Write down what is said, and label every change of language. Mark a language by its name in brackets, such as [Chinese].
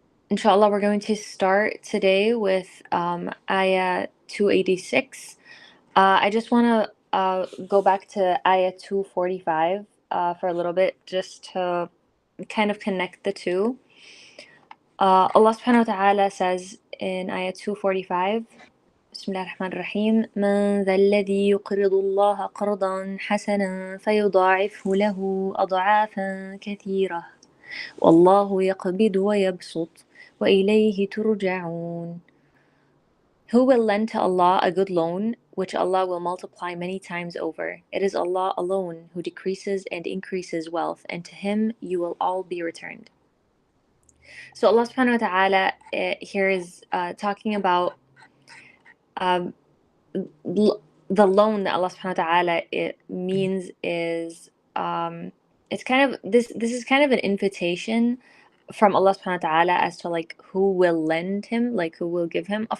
[English] Inshallah, we're going to start today with Ayah 286. I just want to go back to Ayah 245 for a little bit, just to kind of connect the two. Allah subhanahu wa ta'ala says in Ayah 245, [Arabic] Bismillah ar-Rahman ar-Rahim, مَنْ ذَا الَّذِي يُقْرِضُ اللَّهَ قَرْضًا حَسَنًا فَيُضَاعِفْهُ لَهُ أَضْعَافًا كَثِيرَةً وَاللَّهُ يَقْبِضُ وَيَبْسُطُ وَإِلَيْهِ تُرْجَعُونَ. [English] Who will lend to Allah a good loan, which Allah will multiply many times over? It is Allah alone who decreases and increases wealth, and to Him you will all be returned. So Allah subhanahu wa ta'ala here is talking about the loan that Allah subhanahu wa ta'ala it means is it's kind of this is kind of an invitation from Allah subhanahu wa ta'ala as to like who will lend him, like who will give him.